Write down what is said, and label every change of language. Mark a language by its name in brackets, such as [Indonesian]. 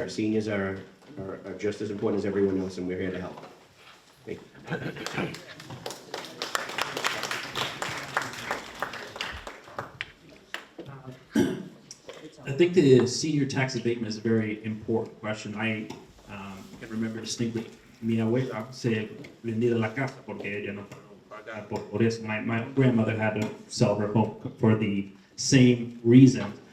[English] Our seniors are just as important as everyone else, and we're here to help. Thank you. I think the senior tax abatement is a very important question. I can remember distinctly [Spanish] mi abuela se vendía la casa porque ella no pudo pagar por eso. [English] My grandmother had to sell her home for the same reason.